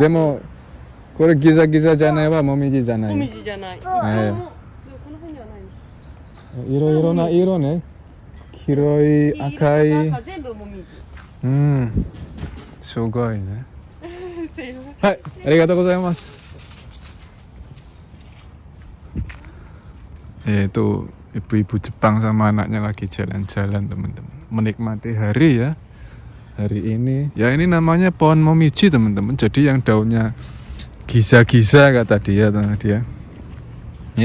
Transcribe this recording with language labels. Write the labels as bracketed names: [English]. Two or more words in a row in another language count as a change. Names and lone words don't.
[Japanese] でもこれギザギザじゃないはもみじじゃない。もみじじゃない。この辺にはない。いろいろな色ね。黄色い、赤い。全部もみじ。すごいね。すいません。はい、ありがとうございます。 [Indonesian] Itu ibu-ibu Jepang sama anaknya lagi jalan-jalan teman-teman, menikmati hari ya, hari ini ya. Ini namanya pohon momiji teman-teman, jadi yang daunnya gisa-gisa kata dia ya.